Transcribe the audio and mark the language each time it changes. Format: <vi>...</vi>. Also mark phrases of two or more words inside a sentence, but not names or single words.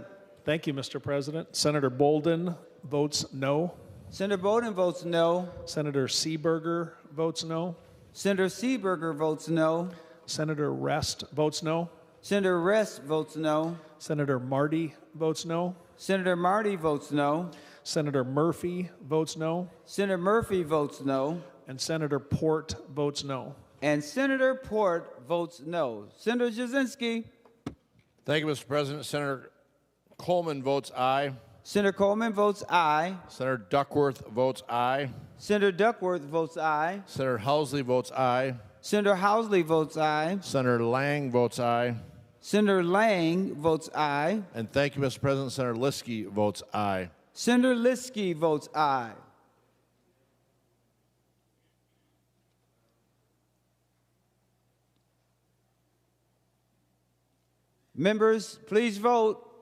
<en>Thank you, Mr. President. Senator Bolden votes no. Senator Bolden votes no. Senator Seeberger votes no. Senator Seeberger votes no. Senator Rest votes no. Senator Rest votes no. Senator Marty votes no. Senator Marty votes no. Senator Murphy votes no. Senator Murphy votes no. And Senator Port votes no. And Senator Port votes no. Senator Jasinski. Thank you, Mr. President. Senator Coleman votes aye. Senator Coleman votes aye. Senator Duckworth votes aye. Senator Duckworth votes aye. Senator Housley votes aye. Senator Housley votes aye. Senator Lang votes aye. Senator Lang votes aye. And thank you, Mr. President. Senator Liskey votes aye. Senator Liskey votes aye. Members, please vote.</en>